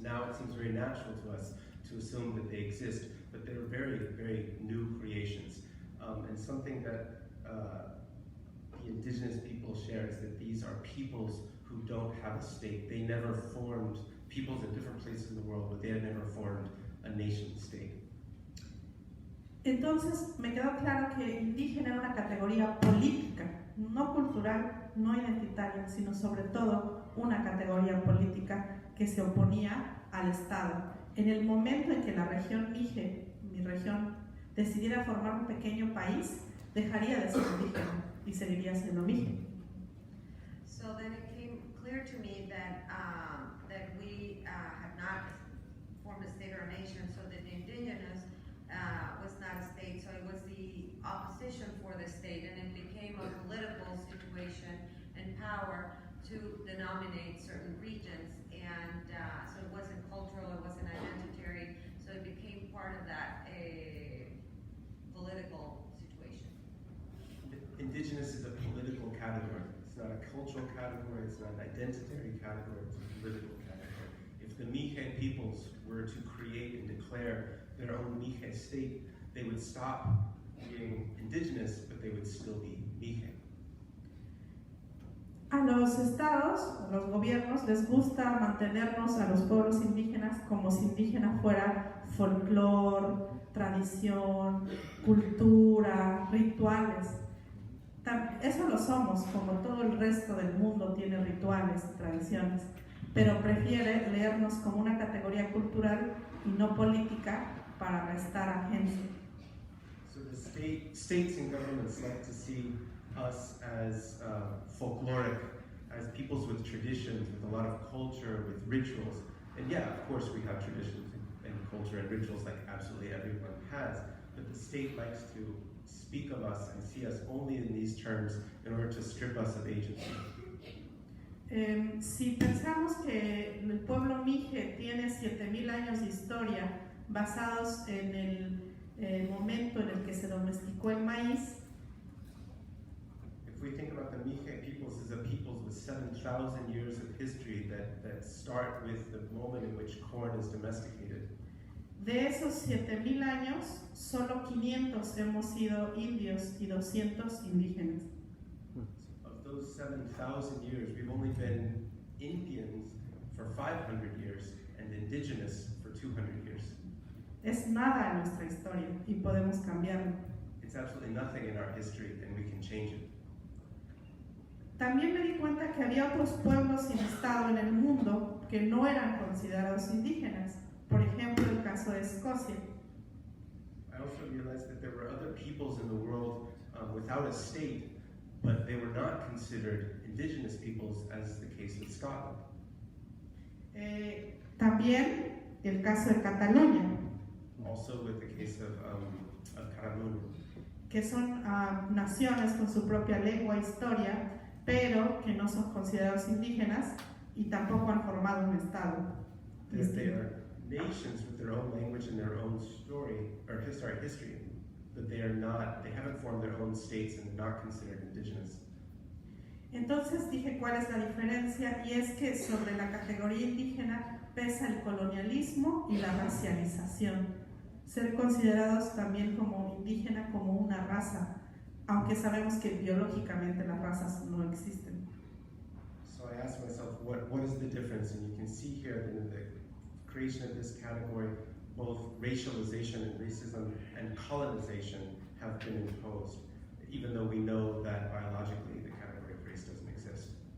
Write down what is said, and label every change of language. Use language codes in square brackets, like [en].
[en] Now it seems very natural to us to assume that they exist, but they're very, very new creations. And something that the indigenous people share is that these are peoples who don't have a state. They never formed, peoples in different places in the world, but they had never formed a nation state. [es] Entonces me quedó claro que indígena era una categoría política, no cultural, no identitaria, sino sobre todo una categoría política que se oponía al Estado. En el momento en que la región Mije, mi región, decidiera formar un pequeño país, dejaría de ser indígena y seguiría siendo Mije. [en] So then it came clear to me that that we had not formed a state or a nation, so that the indigenous was not a state, so it was the opposition for the state, and it became a political situation and power to denominate certain regions, and so it wasn't cultural, it wasn't identitary, so it became part of that political situation. Indigenous is a political category. It's not a cultural category, it's not an identitary category, it's a political category. If the Mije peoples were to create and declare their own Mije state, they would stop being indigenous, but they would still be Mije. [es] A los estados, a los gobiernos, les gusta mantenernos a los pueblos indígenas como si indígena fuera folclore, tradición, cultura, rituales. Eso lo somos, como todo el resto del mundo tiene rituales y tradiciones, pero prefiere leernos como una categoría cultural y no política para restar agencia. [en] So the states and governments like to see us as folkloric, as peoples with traditions, with a lot of culture, with rituals. And yeah, of course we have traditions and culture and rituals like absolutely everyone has, but the state likes to speak of us and see us only in these terms in order to strip us of agency. [es] Si pensamos que el pueblo Mije tiene 7000 años de historia basados en el momento en el que se domesticó el maíz, [en] If we think about the Mije peoples as a peoples with 7,000 years of history that start with the moment in which corn is domesticated, [es] de esos 7000 años, solo 500 hemos sido indios y 200 indígenas. [en] of those 7,000 years, we've only been Indians for 500 years and indigenous for 200 years. [es] Es nada en nuestra historia y podemos cambiarlo. [en] It's absolutely nothing in our history and we can change it. [es] También me di cuenta que había otros pueblos sin Estado en el mundo que no eran considerados indígenas. Por ejemplo, el caso de Escocia. [en] I also realized that there were other peoples in the world without a state, but they were not considered indigenous peoples, as the case with Scotland. [es] También el caso de Cataluña, [en] Also with the case of Caramun. [es] que son naciones con su propia lengua e historia, pero que no son considerados indígenas y tampoco han formado un Estado. [en] They are nations with their own language and their own story, or history, but they haven't formed their own states and they're not considered indigenous. [es] Entonces dije cuál es la diferencia, y es que sobre la categoría indígena pesa el colonialismo y la racialización. Ser considerados también como indígena, como una raza, aunque sabemos que biológicamente las razas no existen. [en] So I asked myself, what is the difference? And you can see here that in the creation of this category, both racialization and racism and colonization have been imposed, even though we know that biologically the category of race doesn't exist.